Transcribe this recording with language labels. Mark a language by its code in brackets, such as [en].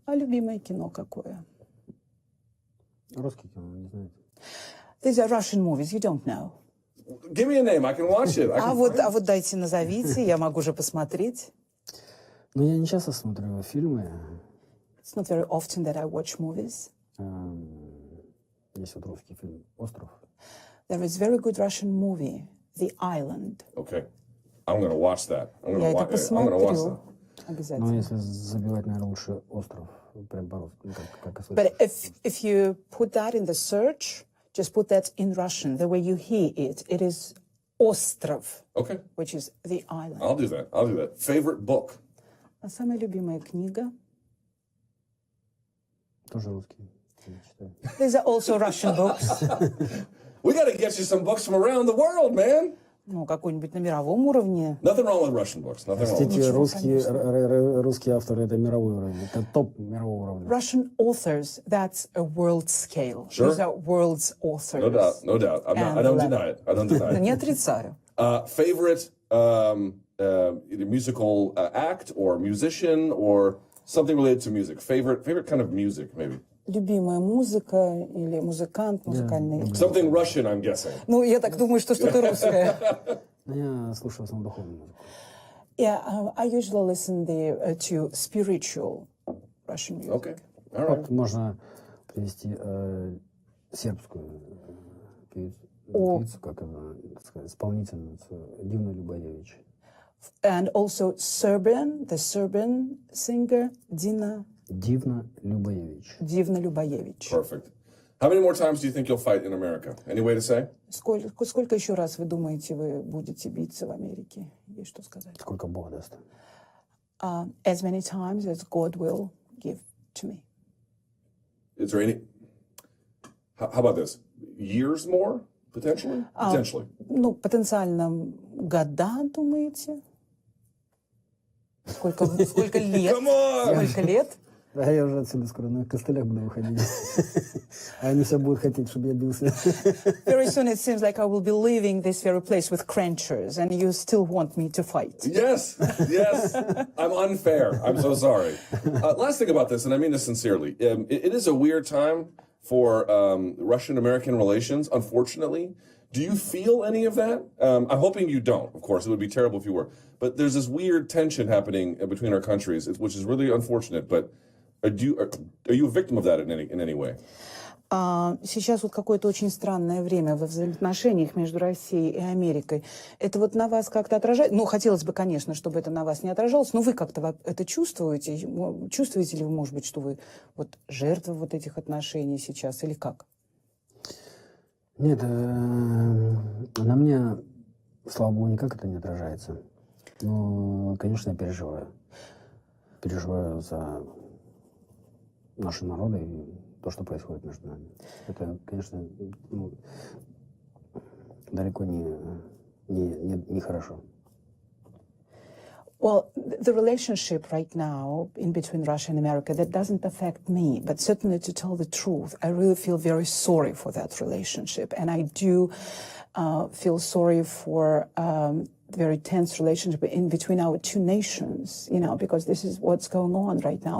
[ru] А любимое кино какое? Русский кино, не знаете. [en] These are Russian movies, you don't know. Give me a name, I can watch it. [ru] А вот дайте назовите, я могу же посмотреть. Я не часто смотрю фильмы. [en] It's not very often that I watch movies. [ru] Есть русский фильм «Остров». [en] There is very good Russian movie, The Island. Okay. I'm going to watch that. I'm [ru] Я [en] going [ru] это [en] to watch that. [ru] посмотрю. Ну, Обязательно. если забивать, наверное, лучше остров. Прям по-русски, ну, как и слышно. [en] But if you put that in the search, just put that in Russian, the way you hear it, it is остров, Okay. which is the island. I'll do that. I'll do that. Favorite book? [ru] А самая любимая книга? Тоже русский. Я читаю. [en] These are also Russian books. We got to get you some books from around the world, man. [ru] Ну, какой-нибудь на мировом уровне. [en] Nothing wrong with Russian books. Nothing wrong. With [ru] Простите, Ничего, русские авторы — это мировой уровень. Это топ мирового уровня. [en] Russian authors, that's a world scale. Sure. These are world's authors. No doubt. No doubt. I don't deny it. I don't deny it. [ru] Не отрицаю. [en] Favorite either musical act or musician or something related to music. Favorite kind of music, maybe. [ru] Любимая музыка или музыкант музыкальный. [en] Something Russian, I'm guessing. [ru] Ну, я так думаю, что что-то русское. Я слушаю в основном духовную музыку. [en] Yeah, I usually listen to spiritual Russian music. Okay. All right. [ru] Вот можно привести сербскую певицу, как она, так сказать, исполнительницу Дивну Любоевич. [en] And also the Serbian singer Dina [ru] Дивна Любоевич. Дивна Любоевич. [en] Perfect. How many more times do you think you'll fight in America? Any way to say? [ru] Сколько еще раз вы думаете, вы будете биться в Америке? Есть что сказать? Сколько Бог даст. [en] As many times as God will give to me. Is there any? How about this? Years more potentially? Potentially. [ru] Ну, потенциально года, думаете? Сколько лет? [en] Come on! [ru] Сколько лет? А я уже отсюда скоро на костылях буду выходить. А они все будут хотеть, чтобы я бился. [en] Very soon it seems like I will be leaving this very place with cranchers, and you still want me to fight. Yes, yes. I'm unfair. I'm so sorry. Last thing about this, and I mean this sincerely, it is a weird time for Russian-American relations, unfortunately. Do you feel any of that? I'm hoping you don't, of course. It would be terrible if you were. But there's this weird tension happening between our countries, which is really unfortunate. But are you a victim of that in any way? [ru] Сейчас вот какое-то очень странное время во взаимоотношениях между Россией и Америкой. Это вот на вас как-то отражает? Ну, хотелось бы, конечно, чтобы это на вас не отражалось, но вы как-то это чувствуете? Чувствуете ли вы, может быть, что вы вот жертва вот этих отношений сейчас или как? Нет, на мне, слава богу, никак это не отражается. Но, конечно, я переживаю. Переживаю за наши народы и то, что происходит между нами. Это, конечно, далеко не хорошо. [en] Well, the relationship right now in between Russia and America, that doesn't affect me. But certainly, to tell the truth, I really feel very sorry for that relationship. And I do feel sorry for very tense relationship in between our two nations, you know, because this is what's going on right now.